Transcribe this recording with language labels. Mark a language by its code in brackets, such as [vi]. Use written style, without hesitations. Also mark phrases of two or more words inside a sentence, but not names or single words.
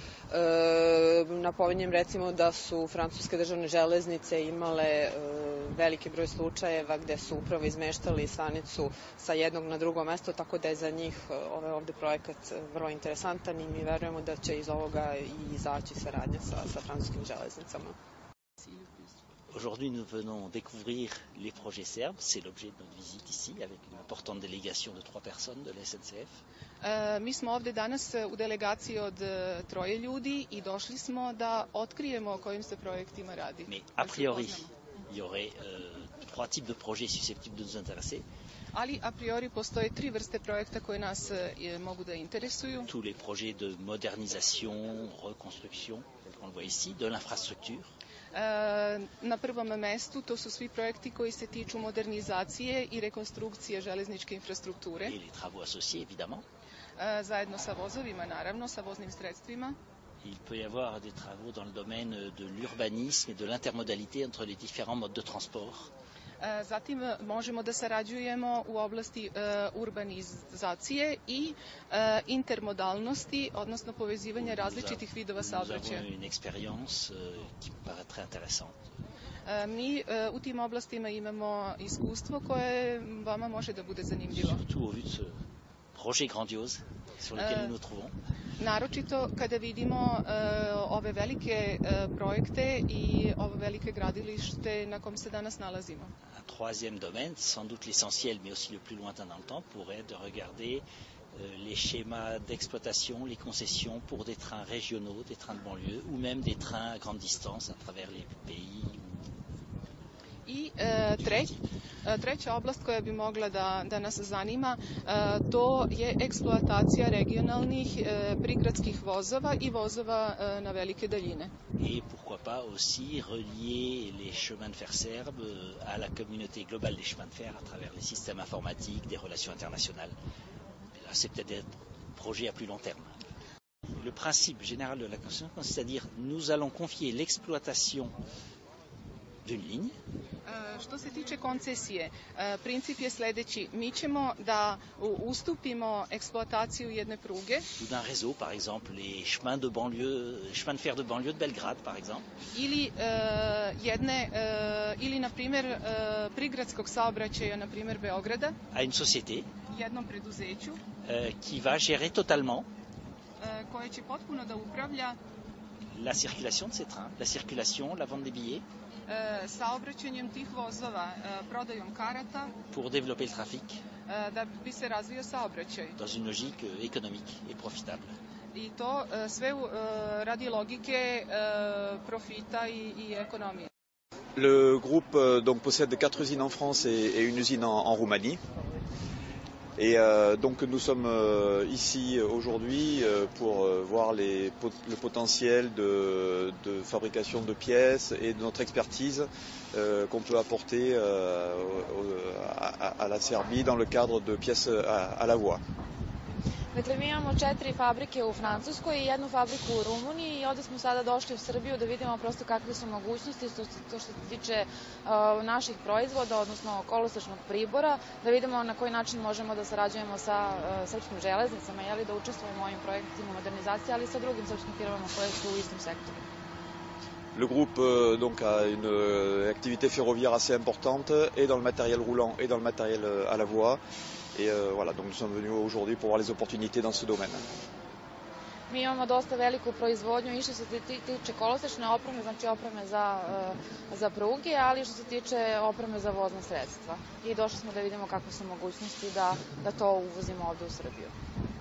[sr] Napominjem recimo da su francuske državne železnice imale veliki broj slučajeva gde su upravo izmeštali stanicu sa jednog na drugo mesto, tako da je za njih ovaj ovde projekat vrlo interesantan i mi verujemo da će iz ovoga i izaći saradnja sa francuskim železnicama. [fr] Aujourd'hui, nous venons découvrir les projets serbes. C'est l'objet de notre visite ici, avec une importante délégation de 3 personnes de la SNCF. [sr] Mi smo ovde danas u delegaciji od 3 ljudi i došli smo da otkrijemo o kojim se projektima radi. [fr] Mais a priori, il y aurait 3 types de projets susceptibles de nous intéresser. [sr] Ali a priori postoje 3 vrste projekta koje nas mogu da interesuju. [fr] Tous les projets de modernisation, reconstruction, on le voit ici, de l'infrastructure. [sr] Na prvom mestu to su svi projekti koji se tiču modernizacije i rekonstrukcije železničke infrastrukture. [fr] Et les travaux associés, évidemment. [sr] Zajedno sa vozovima, naravno, sa voznim sredstvima. [fr] Il peut y avoir des travaux dans le domaine de l'urbanisme et de l'intermodalité entre les différents modes de transport. [sr] Zatim možemo da sarađujemo u oblasti urbanizacije i intermodalnosti, odnosno povezivanja različitih vidova saobraćaja. [fr] Nous avons une expérience qui me paraît très intéressante. [sr] Mi u tim oblastima imamo iskustvo koje vama može da bude zanimljivo. [fr] Surtout au vu de ce projet grandiose sur lequel nous nous trouvons. [sr] Naročito kada vidimo ove velike projekte i ovo velike gradilište na kom se danas nalazimo. [fr] Un troisième domaine, sans doute l'essentiel, mais aussi le plus lointain dans le temps, pourrait de regarder les schémas d'exploitation, les concessions pour des trains régionaux, des trains de banlieue, ou même des trains à grande distance à travers les pays. [sr] I treća oblast koja bi mogla da nas zanima, to je eksploatacija regionalnih prigradskih vozova i vozova na velike daljine. [fr] Et pourquoi pas aussi relier les chemins de fer serbes à la communauté globale des chemins de fer à travers les systèmes informatiques, des relations internationales. Là, c'est peut-être des projets à plus long terme. Le principe général de la concession, c'est-à-dire nous allons confier l'exploitation d'une ligne. [sr] Što se tiče koncesije, princip je sledeći. Mi ćemo da ustupimo eksploataciju jedne pruge. [fr] Ou d'un réseau, par exemple, les chemins de banlieue, chemins de fer de banlieue de Belgrade, par exemple. [sr] Ili na primer, prigradskog saobraćaja, na primer Beograda. [fr] À une société. [sr] Jednom preduzeću. [fr] Qui va gérer totalement. [sr] Koje će potpuno da upravlja. [fr] La circulation de ces trains, la circulation, la vente des billets. [sr] Saobraćanjem tih vozova, prodajom karata. [fr] Pour développer le trafic. [sr] Da bi se razvio saobraćaj. [fr] Dans une logique économique et profitable. [sr] I to sve radi logike profita i ekonomije. [fr] Le groupe donc possède 4 usines en France et une usine en Roumanie. Et donc nous sommes ici aujourd'hui pour voir le potentiel de fabrication de pièces et de notre expertise qu'on peut apporter à la Serbie dans le cadre de pièces à la voie. [sr] Dakle, mi imamo 4 fabrike u Francuskoj i 1 fabriku u Rumuniji i ovde smo sada došli u Srbiju da vidimo prosto kakve su mogućnosti što se tiče naših proizvoda, odnosno kolosečnog pribora, da vidimo na koji način možemo da sarađujemo sa srpskim železnicama, da učestvujemo u ovim projektima modernizacije, ali i sa drugim srpskim firmama koje su u istom sektoru. [fr] Le groupe donc a une activité ferroviaire assez importante et dans le matériel roulant et dans le matériel à la voie. Et voilà, donc nous sommes venus aujourd'hui pour voir les opportunités dans ce domaine. [sr] Mi imamo dosta veliku proizvodnju i što se tiče kolosečne opreme, znači opreme za pruge, ali što se tiče opreme za vozna sredstva. I došli smo da vidimo kakve su mogućnosti da to uvozimo ovde u Srbiju.